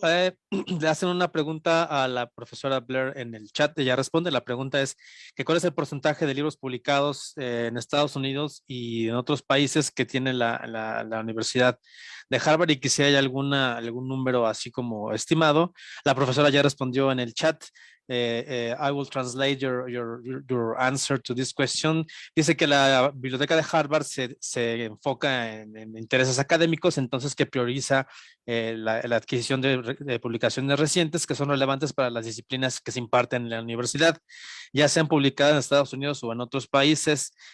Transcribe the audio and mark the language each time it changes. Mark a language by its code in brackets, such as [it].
[es] Le hacen una pregunta a la profesora Blair en el chat. Ella responde. La pregunta es que ¿cuál es el porcentaje de libros publicados en Estados Unidos y en otros países que tiene la Universidad de Harvard y que si hay algún número así como estimado? La profesora ya respondió en el chat. [en] I will translate your answer to this question. [es] Dice que la Biblioteca de Harvard se enfoca en intereses académicos, entonces que prioriza la adquisición de publicaciones recientes que son relevantes para las disciplinas que se imparten en la universidad, ya sean publicadas en Estados Unidos o en otros países.